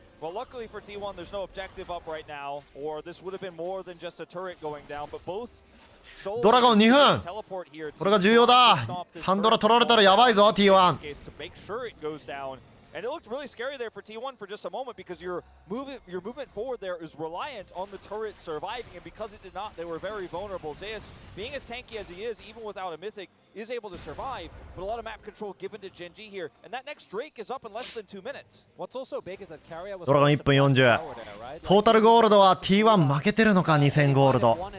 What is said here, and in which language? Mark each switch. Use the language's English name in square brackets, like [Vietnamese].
[English] Well, luckily for T1, there's no objective up right now, or this would have been more than just a turret going down, but both. [Japanese] ドラゴン2分。これが重要だ。 3ドラ取られたらやばいぞ T1。 [English] And it looked really scary there for T1 for just a moment because your movement forward there is reliant on the turret surviving, and because it did not, they were very vulnerable. Zeus, being as tanky as he is, even without a mythic, is able to survive, but a lot of map control given to GENG here, and that next Drake is up in less than 2 minutes. What's also big is that Keria was [Japanese] ドラゴン1分40。トータルゴールドは T1 負けてるのか。2000ゴールド。